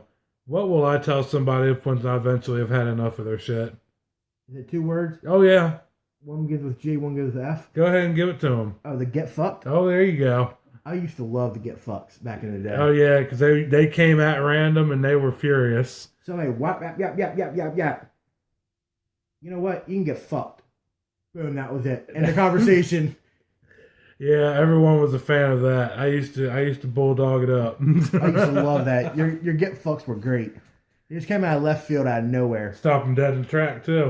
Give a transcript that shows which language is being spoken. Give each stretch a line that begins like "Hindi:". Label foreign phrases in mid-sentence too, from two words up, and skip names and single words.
English: What will I tell somebody if once I eventually have had enough of their shit? Is it 2 words? Oh, yeah. One gives with G, one gives with F. Go ahead and give it to them. Oh, the get fucked? Oh, there you go. I used to love the get fucks back in the day. Oh, yeah, because they came at random and they were furious. Somebody whap, yap, yap, yap, yap, yap, yap. You know what? You can get fucked. Boom, that was it. End of conversation. Yeah, everyone was a fan of that. I used to bulldog it up. I used to love that. Your get fucks were great. They just came out of left field out of nowhere. Stop them dead in the track, too.